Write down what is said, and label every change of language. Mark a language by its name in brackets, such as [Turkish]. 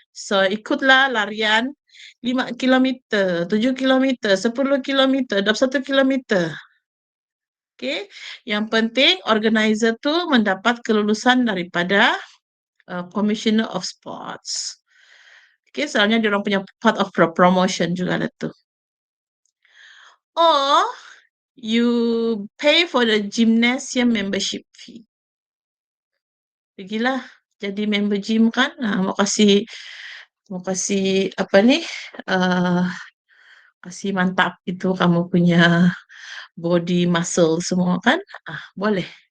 [Malay] So ikutlah larian 5 kilometer, 7 kilometer, 10 kilometer, 21 kilometer. Okay, yang penting organizer tu mendapat kelulusan daripada Commissioner of Sports. Okay, soalnya dia orang punya [English] part of promotion [Malay] juga lah tu. [English] Or you pay for the gymnasium membership fee. [Malay] Pergilah jadi member gym kan, mau kasih apa ni, kasih mantap itu kamu punya body muscle semua kan, boleh.